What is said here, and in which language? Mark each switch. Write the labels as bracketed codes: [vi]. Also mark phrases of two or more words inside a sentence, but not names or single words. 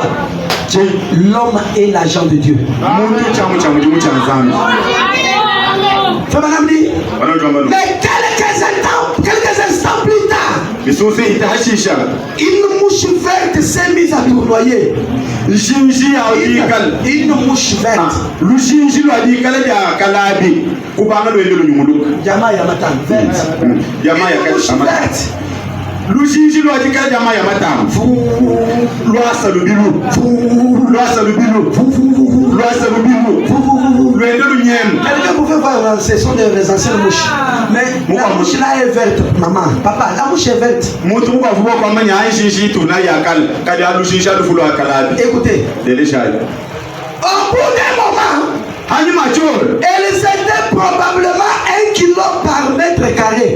[fr] L'homme est l'agent de Dieu. Mais quelques instants plus tard, une mouche verte s'est mise à tournoyer. Une mouche verte. Yama Yamatan, verte. Une mouche verte. [cjk] Lujinji lwajikala jamaa ya matamu lwasa lubilu lwende lunyemu. [fr] Quelqu'un pouvait voir, ce sont des anciennes mouches. Mais la mouche là est verte, maman, papa, la mouche est verte. Écoutez, au bout d'un moment, elles étaient probablement 1 kilo par mètre carré.